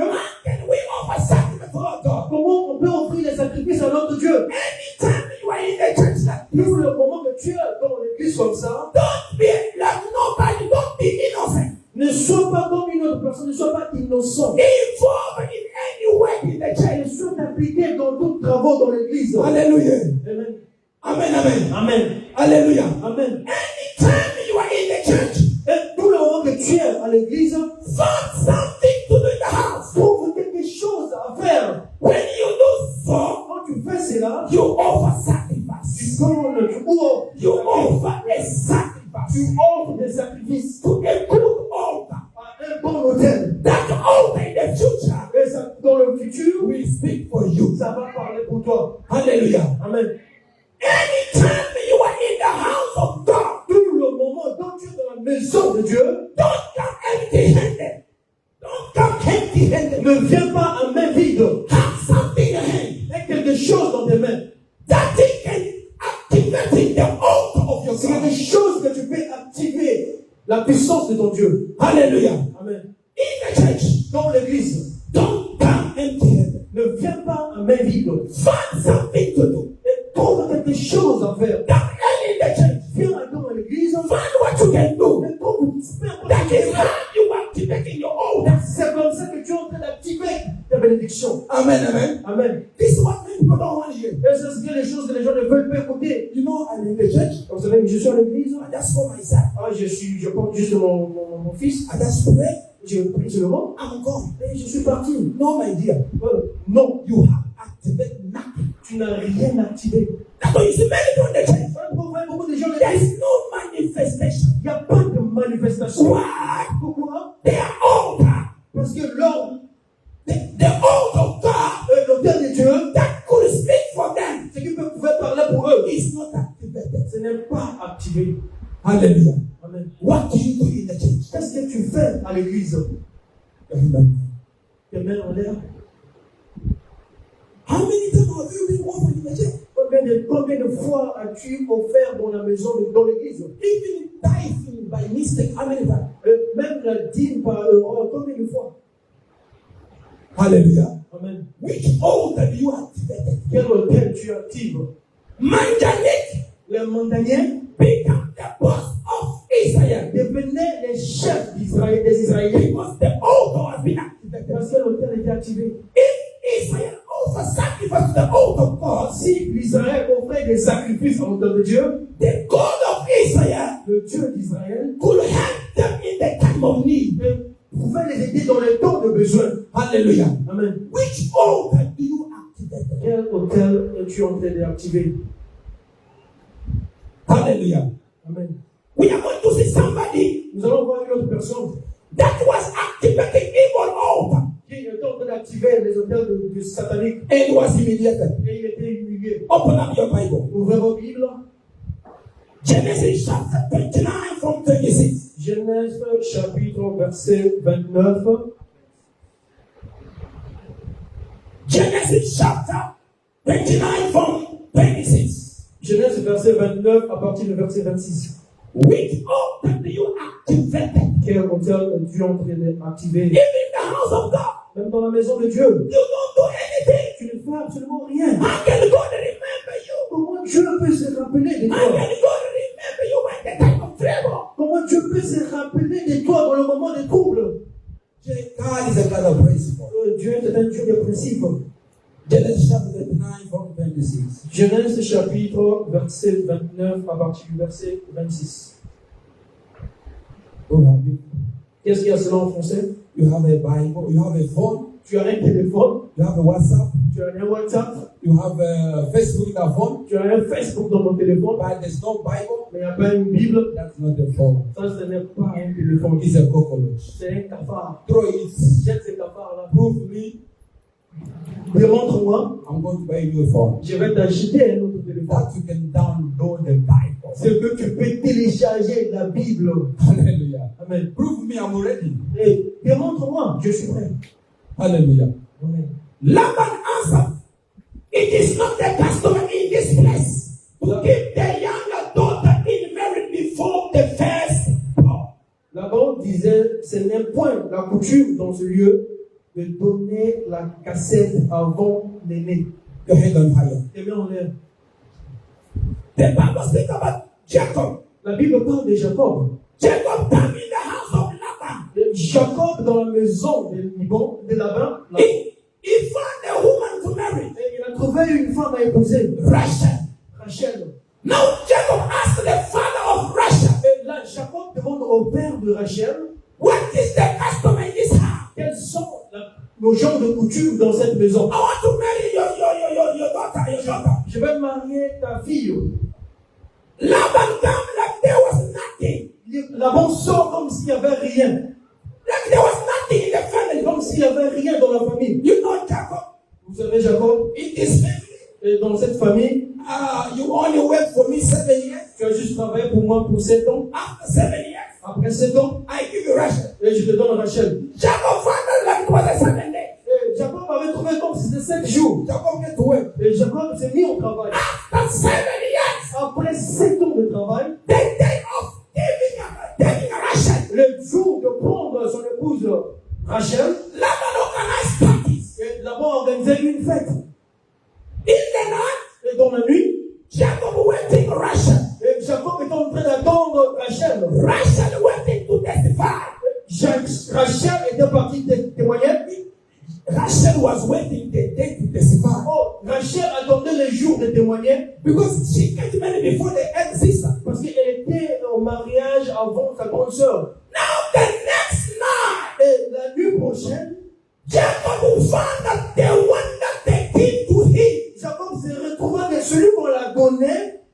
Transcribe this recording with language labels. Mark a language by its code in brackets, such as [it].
[en] How can we offer sacrifice to our God? [fr] Comment on peut offrir des sacrifices à notre Dieu? [en] Anytime you are in the church like this, [fr] Tout le moment que tu es dans l'église comme ça, [en] don't be like nobody, don't be innocent. [fr] ne sois pas comme une autre personne, ne sois pas innocent. [en] Involved in any work in the church. [fr] Ne sois impliqué dans tous les travaux dans l'église. Hallelujah. Amen. Amen, amen. Amen. Hallelujah. Amen. [en] Anytime you are in the church, [fr] Et tout le moment que tu es à l'église, [en] find something to do in the house. [fr] trouve quelque chose à faire. [en] When you do so, [fr] Quand tu fais cela, [en] you offer [fr] tu [en] sacrifice. [fr] donnes, tu offres, [en] You offer a [fr] tu [en] sacrifice [fr] offres des sacrifices [en] to a good altar. [fr] à un bon hôtel. [en] That altar in the future [fr] Et ça, dans le futur, [en] will speak for you. [fr] ça va parler pour toi. Hallelujah. Amen. [en] Anytime you are in the house of God, [fr] Tout le moment dont tu es dans la maison de Dieu, [en] don't come empty-handed. Don't come empty-handed. [fr] ne viens pas à main vide. [en] Have something in your hand. [fr] Aie quelque chose dans tes mains. [en] That thing can activate the altar of your [fr] C'est [en] God. [fr] quelque chose que tu peux activer la puissance de ton Dieu. Hallelujah. Amen. [en] In the church, [fr] Dans l'église, [en] don't come empty-handed. [fr] ne viens pas à main vide. [en] Find something to do. [fr] Et trouve quelque chose à faire. [en] Come early in the church. [fr] Viens dans l'église. [en] Find what you can do. [fr] Et trouve, [en] That is how you activate your altar. [fr] c'est comme ça que tu es en train d'activer ta bénédiction. Amen, amen. Amen. [en] This is what many people don't want to hear. [fr] Et c'est ce que les choses que les gens ne veulent pas écouter. [en] You know, I'm in the church. [fr] Vous savez, je suis à l'église. [en] I just for myself. [fr] Je porte juste mon fils. [en] I just pray. [fr] Je prie seulement. [en] I'm gone. [fr] Et je suis parti. [en] No, my dear. [fr] Non, [en] You have activated nothing. [fr] tu n'as rien activé. [en] That's why you see many people in the church. [fr] Beaucoup de gens [en] There [fr] disent, [en] is no manifestation. [fr] il n'y a pas de manifestation. [en] Why? [fr] Pourquoi? [en] Their altar, [fr] Parce que l'homme, [en] the altar of God [fr] l'autel de Dieu, [en] that could speak for them, [fr] ce qui pouvait parler pour eux, [en] is not activated. [fr] ce n'est pas activé. Hallelujah. Amen. [en] What do you do in the church? [fr] Qu'est-ce que tu fais à l'église? Amen. Tes mains en l'air. [en] How many times have you been offered in the church? [fr] Combien de fois as-tu offert dans la maison, dans l'église? [en] Even tithing by mistake, how many times? [fr] Même la dîme par erreur, combien de fois? Hallelujah. Amen. [en] Which altar do you activate? [fr] Quel hôtel tu actives? [en] Manjanik [fr] Les montagnais [en] become the boss of Israel [fr] devenaient les chefs d'Israël, des Israéliens. [en] because the altar has been activated. [fr] Parce que l'hôtel était activé. [en] If Israel offers sacrifice to the altar of God, [fr] Si l'Israël offrait des sacrifices à l'autel de Dieu, [en] the God of Israel [fr] le Dieu d'Israël [en] could help them in the time of need. [fr] pouvait les aider dans les temps de besoin. Hallelujah. Amen. [en] Which altar do you activate? [fr] Quel autel es-tu en train d'activer? Hallelujah. Amen. [en] We are going to see somebody. [fr] Nous allons voir une autre personne [en] That was activating evil altar. [fr] qui était en train d'activer les autels de satanique. [en] And was humiliated. [fr] Et il était humilié. [en] Open up your Bible. [fr] Ouvrez vos Bibles. [en] Genesis chapter 29 from 26. [fr] Genèse chapitre verset 29. [en] Genesis chapter 29 from 26. [fr] Genèse verset 29 à partir du verset 26. [en] Which altar do you activate? [fr] Quel autel es-tu en train d'activer? [en] Even in the house of God. [fr] Même dans la maison de Dieu. [en] You don't do anything. [fr] Tu ne fais absolument rien. [en] How can God remember you? [fr] Comment Dieu peut se rappeler de [en] How [fr] toi? [en] can God remember you when the time of trouble? [fr] Comment Dieu peut se rappeler de toi dans le moment de trouble? [en] God is a God of principle. [fr] Dieu est un Dieu de principe. [en] Genesis chapter 29 from 26. [fr] Genèse chapitre verset 29 à partir du verset 26. Qu'est-ce qu'il y a cela en français? [en] You have a Bible, you have a phone, [fr] Tu as un téléphone, [en] you have a WhatsApp, [fr] tu as un WhatsApp, [en] you have a Facebook in your phone, [fr] tu as un Facebook dans ton téléphone, [en] but there's no Bible. [fr] mais il n'y a pas une Bible. [en] That's not a phone. [fr] Ça, ce n'est pas un téléphone. [en] It's a cockroach. [fr] C'est un cafard. [en] Throw it. [fr] Jette ce cafard-là. [en] Prove me. [fr] Démontre-moi. [en] I'm going to buy a new phone. [fr] Je vais t'acheter un autre téléphone. [en] That you can download the Bible. [fr] C'est que tu peux télécharger la Bible. Hallelujah. Amen. [en] Prove me I'm ready. [fr] Et démontre-moi, je suis prêt. Hallelujah. Amen. [en] Laban answered, it is not the custom in this place to give the younger daughter in marriage before the first born. [fr] Laban disait, ce n'est point la coutume dans ce lieu de donner la cassette avant l'aîné. [en] Your head on fire. [fr] Tes mains en l'air. [en] The Bible speaks about Jacob. [fr] La Bible parle de Jacob. [en] Jacob came in the house of Laban. [fr] Jacob dans la maison de Laban. [en] He found a woman to marry. [fr] Et il a trouvé une femme à épouser. Rachel. [en] Now Jacob asked the father of Rachel. [fr] Et là, Jacob demande au père de Rachel. [en] What is the custom in this house? [fr] Quels sont nos genres de coutumes dans cette maison? [en] I want to marry your daughter. [fr] Je vais marier ta fille. [en] Laban came like there was nothing. [fr] Laban sort comme s'il n'y avait rien. [en] Like there was nothing in the family. [fr] Comme s'il n'y avait rien dans la famille. [en] You know Jacob. [fr] Vous savez Jacob? [en] In this family. [fr] Et dans cette famille. [en] You only work for me 7 years. [fr] Tu as juste travaillé pour moi pour 7 ans. [en] After 7 years. [fr] Après 7 ans. [en] I give you Rachel. [fr] Et je te donne Rachel. [en] Jacob found out like it was a 7 day. [fr] Et Jacob avait trouvé comme si c'était 7 jours. [en] Jacob went to work. [fr] Et Jacob s'est mis au travail. [en] After 7 years. [fr] Après 7 ans de travail. [en] The day of taking Rachel. [fr] Le jour de prendre son épouse Rachel. [en] Laban organized parties. [fr] Et Laban organisait une fête. [en] In the night. [fr] Et dans la nuit. [en] Jacob waiting Rachel. [fr] Et Jacob était en train d'attendre Rachel. [en] Rachel waiting to testify. [fr] Rachel était partie témoigner. [en] Rachel was waiting the day to testify. [fr] Oh, Rachel attendait les jours de témoigner. [en] Because she got married before the elder sister. [fr] Parce qu'elle était au mariage avant sa grande sœur. [en] Now the next night. [fr] Et la nuit prochaine. [en] Jacob found that the one that they gave to him. [fr] Jacob s'est retrouvé avec celui qu'on l'a donné.